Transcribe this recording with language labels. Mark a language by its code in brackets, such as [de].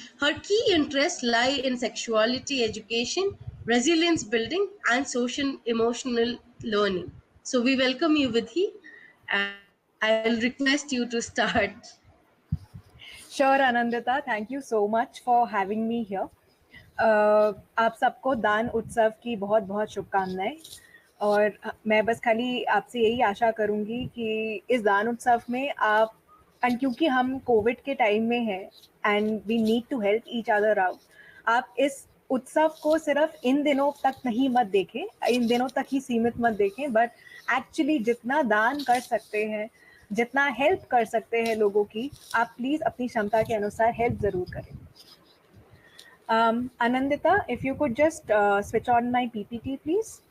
[en] Her key interests lie in sexuality education, resilience building, and social emotional learning. So we welcome you, Vidhi, and I'll request you to start. Sure, Anandita. Thank you so much for having me here. [hi] आप सबको दान उत्सव की बहुत बहुत शुभकामनाएं और मैं बस खाली आपसे यही आशा करूंगी कि इस दान उत्सव में आप एंड क्योंकि हम कोविड के टाइम में हैं [en] and we need to help each other out, [hi] आप इस उत्सव को सिर्फ इन दिनों तक नहीं मत देखें, इन दिनों तक ही सीमित मत देखें, बट एक्चुअली जितना दान कर सकते हैं, जितना हेल्प कर सकते हैं लोगों की, आप प्लीज अपनी क्षमता के अनुसार हेल्प जरूर करें. [en] Anandita, if you could just switch on my PPT, please.